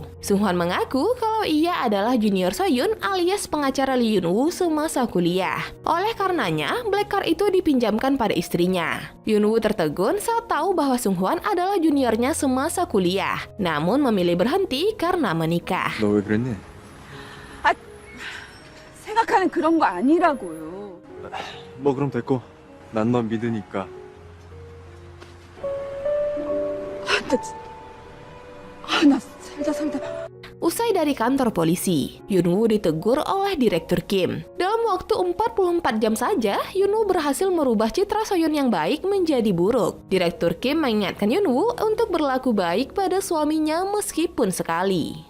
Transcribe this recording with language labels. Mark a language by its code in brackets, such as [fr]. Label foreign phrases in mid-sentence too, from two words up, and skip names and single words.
[id] Sunghwan mengaku kalau ia adalah junior Soyun alias pengacara Lee Yunwoo semasa kuliah. Oleh karenanya, [en] black card [id] itu dipinjamkan pada istrinya. Yunwoo tertegun saat tahu bahwa Sunghwan adalah juniornya semasa kuliah, namun memilih berhenti karena menikah. [ko] 너 왜 그랬니? 생각하는 그런 거 아니라고요. 뭐 그럼 됐고 난 너 믿으니까. 나 살다 [id] Usai dari kantor polisi, Yunwoo ditegur oleh Direktur Kim. Dalam waktu 44 jam saja, Yunwoo berhasil merubah citra Soyun yang baik menjadi buruk. Direktur Kim mengingatkan Yunwoo untuk berlaku baik pada suaminya meskipun sekali.